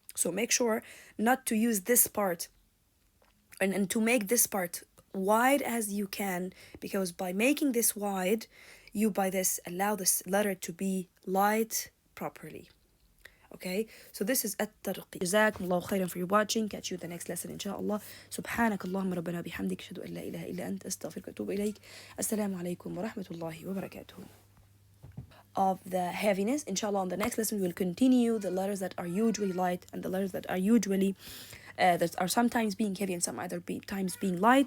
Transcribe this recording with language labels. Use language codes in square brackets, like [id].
[en] So make sure not to use this part and to make this part wide as you can, because by making this wide, you by this allow this letter to be light properly. Okay, so this is الترقيق. [ar] جزاكم الله خيرا [en] for your watching. Catch you the next lesson inshallah. [ar] سبحانك اللهم ربنا بحمدك أشهد أن لا إله إلا أنت أستغفرك وأتوب إليك. السلام عليكم ورحمة الله وبركاته. [en] Of the heaviness, inshallah, on the next lesson we will continue the letters that are usually light and the letters that are usually that are sometimes being heavy and some other times being light.